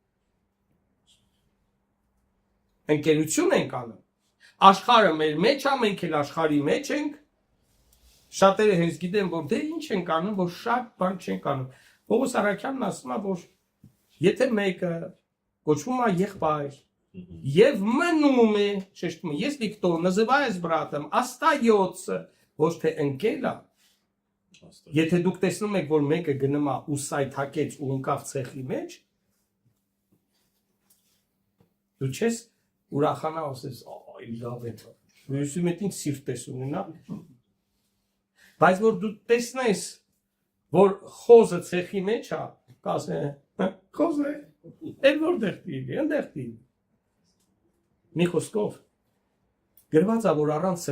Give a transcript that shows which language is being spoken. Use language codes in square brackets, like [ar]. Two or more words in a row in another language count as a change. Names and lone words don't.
[hy] ընկերություն ենք անում։ Աշխարհը մեր մեջ է, մենք էլ աշխարհի մեջ ենք։ Շատերը հենց գիտեն, որ դե ինչ ենք անում, որ շատ բան չենք անում։ Պողոս Արաքյանն ասում է, որ եթե մեկը կոչվում է եղբայր եւ մնում է, շեշտում է, [ru] если кто называясь братом, остается, [hy] ոչ թե ընկել է։ Եթե դուք տեսնում եք, որ մեկը գնում է ու սայթակեց ու ընկավ ցեխի մեջ, դու չես ուրախանա ասես, այ լավ է։ Ուսում ես ինձ սիրտ ես ունենա։ Բայց որ դու տեսնես, որ խոզը ցեխի մեջ է, կասեն, խոզը, էլ որտեղ տիրի, այնտեղ տիրի։ Մի խոսքով գրված է, որ առանց սրբության